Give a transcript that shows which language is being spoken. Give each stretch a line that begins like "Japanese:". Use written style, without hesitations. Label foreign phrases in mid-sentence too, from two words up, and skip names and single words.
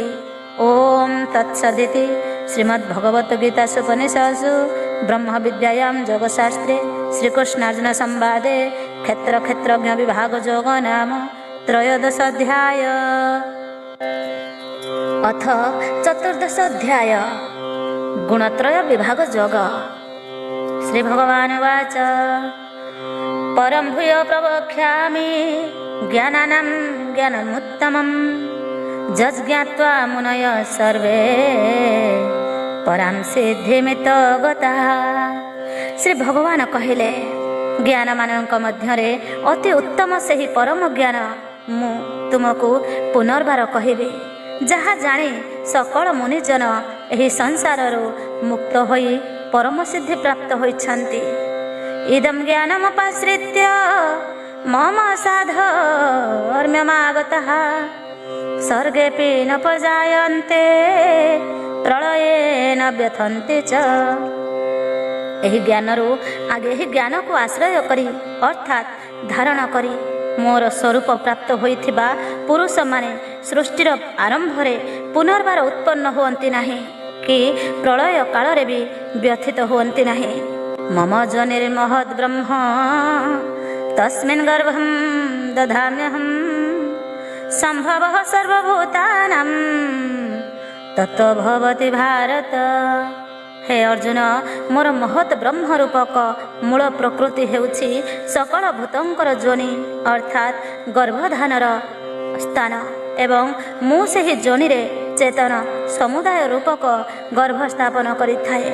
Sanskrit: ଓମ୍ ତତ୍ସଦିତି ଶ୍ରୀମଦ୍ଭଗବତ ଗୀତାସୁପନିଷତ୍ସୁ ବ୍ରହ୍ମ ବିଦ୍ୟାୟାଂ ଯୋଗଶାସ୍ତ୍ରେ ଶ୍ରୀକୃଷ୍ଣାର୍ଜୁନ ସମ୍ବାଦେ କ୍ଷେତ୍ର କ୍ଷେତ୍ରଜ୍ଞ ବିଭାଗ ଯୋଗ ନାମ ତ୍ରୟୋଦଶ ଅଧ୍ୟାୟ। ଅଥ ଚତୁର୍ଦଶ ଅଧ୍ୟାୟ ଗୁଣତ୍ରୟ ବିଭାଗ ଯୋଗ। ଶ୍ରୀ ଭଗବାନ ଉବାଚ ପରଂ ଭୂୟ ପ୍ରବକ୍ଷ୍ୟାମି ज्ञानानां ज्ञानमुत्तमं यज्ज्ञात्वा मुनयः सर्वे परां सिद्धिमितो गताः।
Odia: ଶ୍ରୀ ଭଗବାନ କହିଲେ ଜ୍ଞାନ ମାନଙ୍କ ମଧ୍ୟରେ ଅତି ଉତ୍ତମ ସେହି ପରମ ଜ୍ଞାନ ମୁଁ ତୁମକୁ ପୁନର୍ବାର କହିବି, ଯାହା ଜାଣି ସକଳ ମୁନିଜନ ଏହି ସଂସାରରୁ ମୁକ୍ତ ହୋଇ ପରମ ସିଦ୍ଧି ପ୍ରାପ୍ତ ହୋଇଛନ୍ତି।
Sanskrit: इदं ज्ञानमुपाश्रित्य मम साधर्म्यमागतः सर्गेऽपि न प्रजायन्ते प्रलये न व्यथन्ति च।
Odia: ଏହି ଜ୍ଞାନରୁ ଆଗେ ଏହି ଜ୍ଞାନ କୁ ଆଶ୍ରୟ କରି ଅର୍ଥାତ୍ ଧାରଣ କରି ମୋର ସ୍ୱରୂପ ପ୍ରାପ୍ତ ହୋଇଥିବା ପୁରୁଷ ମାନେ ସୃଷ୍ଟିର ଆରମ୍ଭ ରେ ପୁନର୍ବାର ଉତ୍ପନ୍ନ ହୁଅନ୍ତି ନାହିଁ କି ପ୍ରଳୟ କାଳ ରେ ଭି ବ୍ୟଥିତ ହୁଅନ୍ତି ନାହିଁ।
Sanskrit: मम जनिर्महद् ब्रह्म तस्मिन् गर्भं दधाम्यहं संभवः सर्वभूतानां ततो भवति भारत।
Odia: ହେ ଅର୍ଜୁନ, ମୋର ମହତ୍ ବ୍ରହ୍ମ ରୂପକ ମୂଳ ପ୍ରକୃତି ହେଉଛି ସକଳ ଭୂତଙ୍କର ଯୋନି ଅର୍ଥାତ୍ ଗର୍ଭଧାନର ସ୍ଥାନ ଏବଂ ମୁଁ ସେହି ଯୋନି ରେ ଚେତନ ସମୁଦାୟ ରୂପକ ଗର୍ଭ ସ୍ଥାପନ କରିଥାଏ।